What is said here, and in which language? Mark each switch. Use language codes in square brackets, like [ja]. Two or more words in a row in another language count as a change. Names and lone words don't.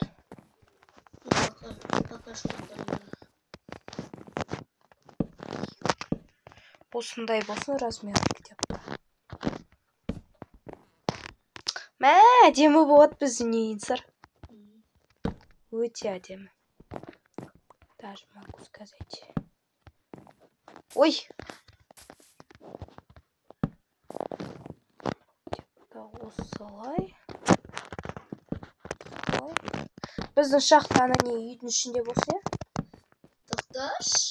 [ru] Пока что [kk] Осындай болсын размері деп. Мә, әдемі болады біздің Ensar. Өте әдемі. [ru] Даже могу сказать. [kk] Ой! Осылай. Біздің шахта ана не үйдің ішінде болса? Тоқташ.